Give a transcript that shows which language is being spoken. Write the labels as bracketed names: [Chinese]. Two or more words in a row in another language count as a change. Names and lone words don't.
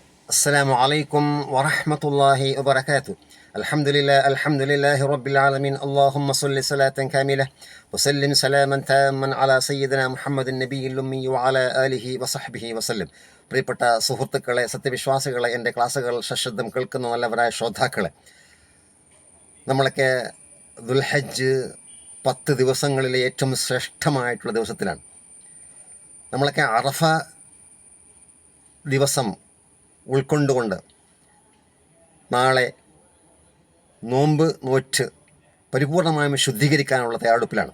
[Arabic] السلام عليكم ورحمة الله وبركاته. الحمد لله رب العالمين. اللهم صل صلاة كاملة وسلم سلاما تاما على سيدنا محمد النبي الأمي وعلى آله وصحبه وسلم. [Malayalam] പ്രിയപ്പെട്ട സുഹൃത്തുക്കളെ, സത്യവിശ്വാസികളെ, എൻ്റെ ക്ലാസ്സുകൾ സശ്രദ്ധം കേൾക്കുന്ന നല്ലവരായ ശ്രോതാക്കളെ, നമ്മളൊക്കെ ദുൽഹജ്ജ് 10 ദിവസങ്ങളിലെ ഏറ്റവും ശ്രേഷ്ഠമായിട്ടുള്ള ദിവസത്തിലാണ്. നമ്മളൊക്കെ അറഫ ദിവസം ഉൾക്കൊണ്ടുകൊണ്ട് നാളെ നോമ്പ് നോറ്റ് പരിപൂർണമായും ശുദ്ധീകരിക്കാനുള്ള തയ്യാറെടുപ്പിലാണ്.